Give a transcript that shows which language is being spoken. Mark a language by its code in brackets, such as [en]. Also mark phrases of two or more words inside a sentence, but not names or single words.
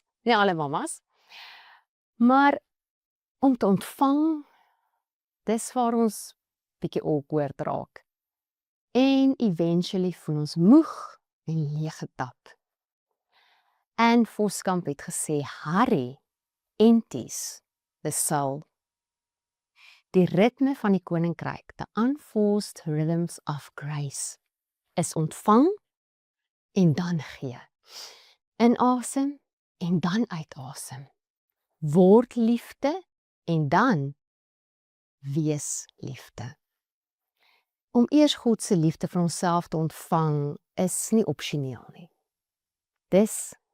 [af] Nie alle mamas. Maar om te ontvang, dis waar ons bietjie awkward raak. En eventually voel ons moeg en leeggetap. Anne Voskamp het gesê, [en] Harry empties the soul. [af] Die ritme van die koninkryk, [en] the unforced rhythms of grace, [af] is ontvang en dan gee. Inasem en dan uitasem. Word liefde en dan wees liefde. Om eers God se liefde vir onsself te ontvang is nie opsioneel nie.